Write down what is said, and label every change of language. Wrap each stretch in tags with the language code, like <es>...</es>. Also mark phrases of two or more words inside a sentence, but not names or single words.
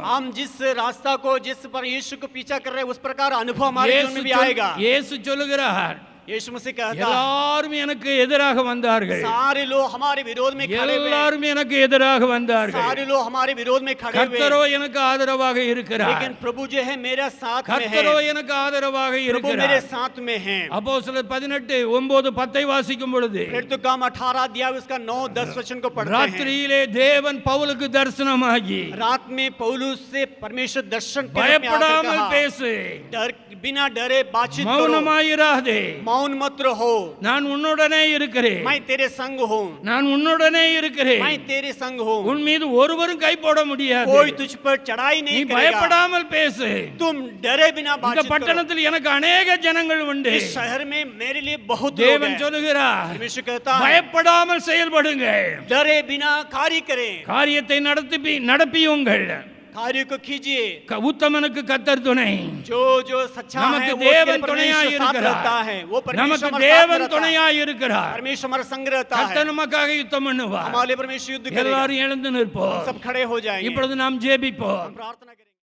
<hi>हम जिस रास्ता को जिस पर यीशु को पीछा कर रहे हैं उस प्रकार अनुभव हमारे जीवन में भी आएगा।</hi> <ta>இயேசு சொல்லுகிறார்,</ta> <hi>यीशु मसीह कहता है,</hi> <ta>எல்லாரும் எனக்கு எதிராக வந்தார்கள்,</ta> <hi>सारे लोग हमारे विरोध में खड़े हुए,</hi> <ta>எல்லாரும் எனக்கு எதிராக வந்தார்கள்,</ta> <hi>सारे लोग हमारे विरोध में खड़े हुए,</hi> <ta>கர்த்தரோ எனக்கு ஆதரவாக இருக்கிறார்,</ta> <hi>लेकिन प्रभु जो है मेरा साथ में है,</hi> <ta>கர்த்தரோ எனக்கு ஆதரவாக</ta> <hi>प्रभु मेरे</hi> <ta>இருக்கிறார்.</ta> <hi>साथ में है।</hi> <ta>அப்போஸ்தலர் 18:9-10 வாசிக்கும் பொழுது,</ta> <hi>फिर तो काम 18 अध्याय उसका 9-10 वचन को पढ़ते हैं।</hi> <ta>ராத்திரியிலே தேவன் பவுலுக்கு தரிசனமாகி,</ta> <hi>रात में पौलुस से परमेश्वर दर्शन के रूप में आकर</hi> <ta>பயப்படாமல்</ta> <hi>कहा,</hi> <ta>பேசு,</ta> <hi>बिना डरे बातचीत करो,</hi> <ta>மௌனமாயிராதே,</ta> <hi>मौन मत रहो,</hi> <ta>நான் உன்னுடனே இருக்கிறேன்,</ta> <hi>मैं तेरे संग हूँ,</hi> <ta>நான் உன்னுடனே இருக்கிறேன்,</ta> <hi>मैं तेरे संग हूँ,</hi> <ta>உன் மீது ஒருவரும் கை போட முடியாது,</ta> <hi>कोई तुझ पर चढ़ाई</hi> <ta>நீ</ta> <hi>नहीं करेगा,</hi> <ta>பயப்படாமல் பேசு.</ta> <hi>तुम डरे बिना</hi> <ta>இந்த</ta> <hi>बातचीत करो।</hi> <ta>பட்டணத்தில் எனக்கு अनेक ஜனங்கள் உண்டு.</ta> <hi>इस शहर में मेरे लिए बहुत लोग</hi> <ta>தேவன்</ta> <hi>हैं।</hi> <ta>சொல்லுகிறார்,</ta> <hi>परमेश्वर कहता है,</hi> <ta>பயப்படாமல் செயல்படுங்க,</ta> <hi>डरे बिना कार्य करें,</hi> <ta>காரியத்தை நடப்பியுங்கள்,</ta> <hi>कार्य को कीजिए।</hi> <ta>உத்தமனுக்கு கர்த்தர் துணை,</ta> <hi>जो जो सच्चा है</hi> <ta>நமக்கு</ta> <hi>वो उसके</hi> <ta>தேவன்</ta> <hi>परमेश्वर</hi> <ta>துணையாய்</ta> <hi>साथ रहता</hi> <ta>இருக்கிறார்,</ta> <hi>है, वो परमेश्वर</hi> <ta>நமக்கு</ta> <hi>हमारे साथ</hi> <ta>தேவன்</ta> <hi>रहता है,</hi> <ta>துணையாய் இருக்கிறார்,</ta> <hi>परमेश्वर हमारा संग रहता है,</hi> <ta>கர்த்தர் நமக்காக யுத்தம் பண்ணுவார்.</ta> <hi>हमारे परमेश्वर युद्ध करेगा।</hi> <ta>எல்லாரும் எழுந்து நிற்போம்.</ta> <hi>सब खड़े हो जाएंगे,</hi> <ta>இப்பொழுது நாம் ஜெபிப்போம்.</ta> <hi>प्रार्थना करें।</hi>